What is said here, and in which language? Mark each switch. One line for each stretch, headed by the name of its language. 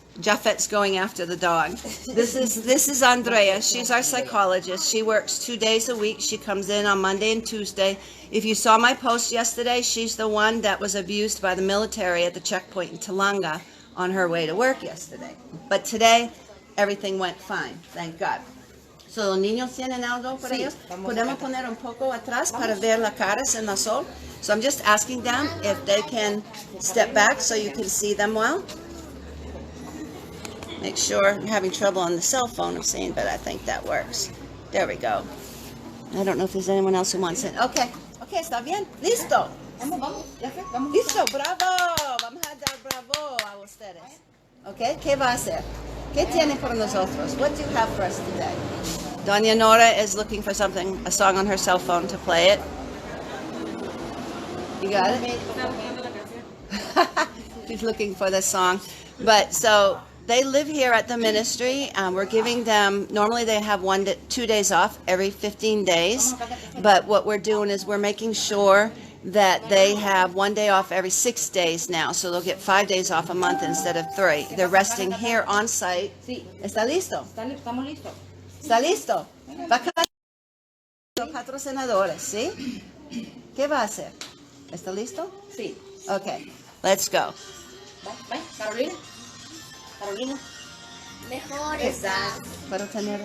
English: Japhet's going after the dog. This is Andrea. She's our psychologist. She works 2 days a week. She comes in on Monday and Tuesday. If you saw my post yesterday, she's the one that was abused by the military at the checkpoint in Talanga on her way to work yesterday. But today, everything went fine. Thank God.
Spanish: So, los niños tienen algo para ellos. Podemos poner un poco atrás para ver las caras en la sol.
English: So I'm just asking them if they can step back so you can see them well. Make sure you're having trouble on the cell phone of seeing, but I think that works. There we go. I don't know if there's anyone else who wants it.
Spanish: Okay, está bien. Listo. Listo, bravo. Vamos a dar bravo a ustedes. Okay, ¿qué va a hacer? ¿Qué tiene para nosotros?
English: What do you have for us today? Doña Nora is looking for something, a song on her cell phone to play it. You got it? She's looking for the song. But so they live here at the ministry. We're giving them, normally they have 2 days off every 15 days. But what we're doing is we're making sure that they have 1 day off every 6 days now. So they'll get 5 days off a month instead of 3. They're resting here on site.
Spanish: ¿Está listo? Estamos listos. ¿Está listo? Va a cantar los patrocinadores, ¿sí? ¿Qué va a hacer? ¿Está listo? Sí.
English: Okay, let's go.
Spanish: Vai, Carolina. Carolina. Mejor estar Para tener...